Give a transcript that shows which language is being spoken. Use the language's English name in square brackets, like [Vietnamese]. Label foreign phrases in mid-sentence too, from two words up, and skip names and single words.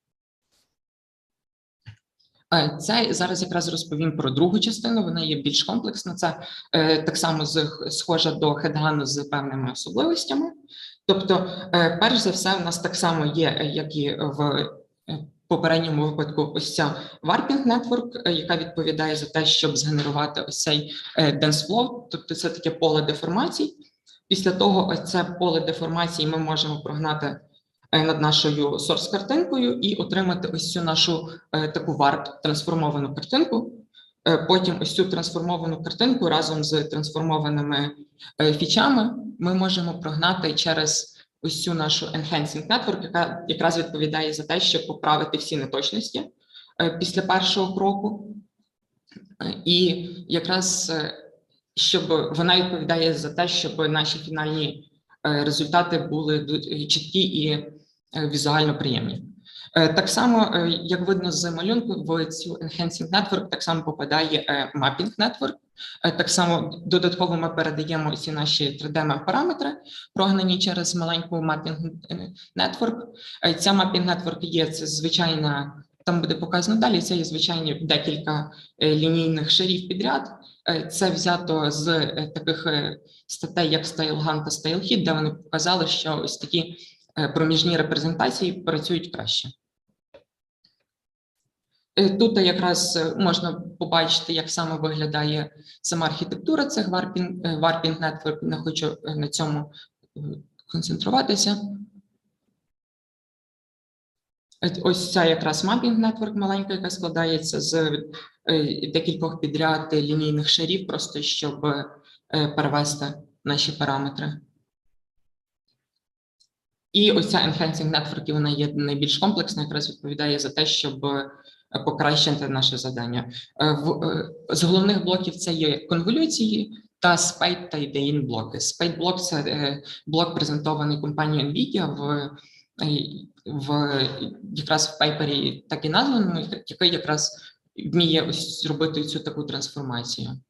[Ukrainian] Це зараз якраз розповім про другу частину, вона є більш комплексна, це так само схожа до хедгану з певними особливостями. Тобто, перш за все, у нас так само є, як і в попередньому випадку, ось ця [English] warping network, [Ukrainian] яка відповідає за те, щоб згенерувати ось цей [English] dense flow, [Ukrainian] тобто це таке поле деформацій. Після того ось це поле деформацій ми можемо прогнати над нашою source-картинкою і отримати ось цю нашу таку warp-трансформовану картинку. Потім ось цю трансформовану картинку разом з трансформованими фічами ми можемо прогнати через ось цю нашу [English] enhancing network, [Ukrainian] яка якраз відповідає за те, щоб поправити всі неточності після першого кроку. І якраз щоб вона відповідає за те, щоб наші фінальні результати були чіткі і візуально приємні. Так само, як видно з малюнку, в цю [English] enhancing network [Ukrainian] так само попадає [English] mapping network. [Ukrainian] Так само додатково ми передаємо ці наші 3D-параметри, прогнані через маленьку [English] mapping network. [Ukrainian] Ця [English] mapping network [Ukrainian] є, це звичайна, там буде показано далі, це є звичайні декілька лінійних шарів підряд. Це взято з таких статей, як StyleGAN та StyleHit, де вони показали, що ось такі проміжні репрезентації працюють краще. Тут якраз можна побачити, як саме виглядає сама архітектура цих [English] warping network. [Ukrainian] Не хочу на цьому концентруватися. Ось ця якраз [English] mapping network [Ukrainian] маленька, яка складається з декількох підряд лінійних шарів, просто щоб перевести наші параметри. І ось ця [English] enhancing network, [Ukrainian] вона є найбільш комплексна, якраз відповідає за те, щоб покращити наше завдання. З головних блоків це є конволюції та spate та ідеїн блоки. Spate блок – це блок, презентований компанією NVIDIA якраз в пейпері так і названому, який якраз вміє ось зробити цю таку трансформацію.